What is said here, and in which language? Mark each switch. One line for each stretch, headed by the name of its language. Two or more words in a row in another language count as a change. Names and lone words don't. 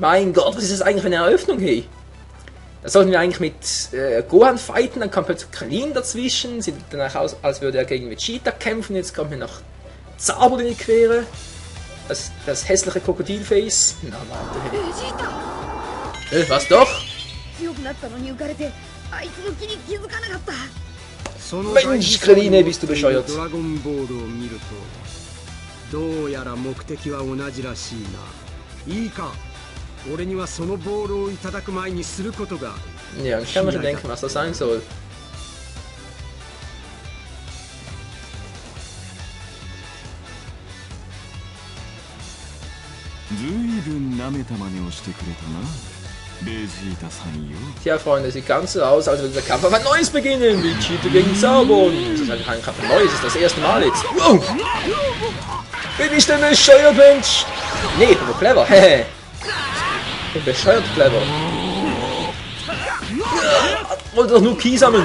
German: Mein Gott, was ist das eigentlich für eine Eröffnung, hey? Da sollten wir eigentlich mit Gohan fighten, dann kommt plötzlich Krillin dazwischen, sieht danach aus, als würde er gegen Vegeta kämpfen, jetzt kommt mir noch Zarbon in die Quere. Das hässliche Krokodilface. Na, warte. Was doch? Mensch, Krillin, bist du bescheuert.
Japanese: どうやら目的は同じらしいな。いいか、俺にはそのボールをいただく前にすることがある。
German: Ja, ich kann mir schon denken, was das sein soll.
Japanese: ずいぶん舐めた真似をしてくれたな、ベジータさんよ。
German: Tja, Freunde, sieht ganz so aus, als würde der Kampf auf ein neues beginnen. Vegeta gegen Zarbon. Das ist kein Kampf Neues, das ist das erste Mal jetzt. Wow. Bin ich denn bescheuert, Mensch? Nee, ich bin nur clever. Hehe. Ich bin bescheuert clever. Wollte doch nur Ki sammeln.